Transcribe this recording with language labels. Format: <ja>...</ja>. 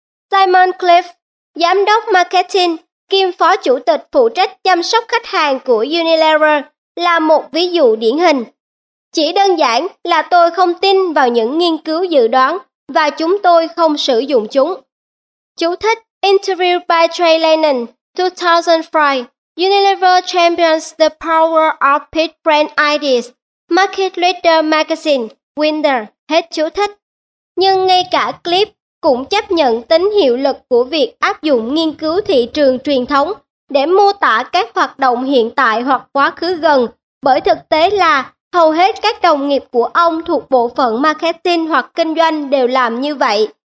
<vi>Simon Cliff, giám đốc marketing, kiêm phó chủ tịch phụ trách chăm sóc khách hàng của Unilever, là một ví dụ điển hình. Chỉ đơn giản là tôi không tin vào những nghiên cứu dự đoán và chúng tôi không sử dụng chúng. Chú thích:</vi> <en>Interview by Trey Lennon,</en> <vi>2005,</vi> <en>Unilever champions the power of pitch brand ideas, market leader magazine, winner,</en> <vi>hết chú thích. Nhưng ngay cả clip cũng chấp nhận tính hiệu lực của việc áp dụng nghiên cứu thị trường truyền thống để mô tả các hoạt động hiện tại hoặc quá khứ gần, bởi thực tế là hầu hết các đồng nghiệp của ông thuộc bộ phận marketing hoặc kinh doanh đều làm như vậy.</vi>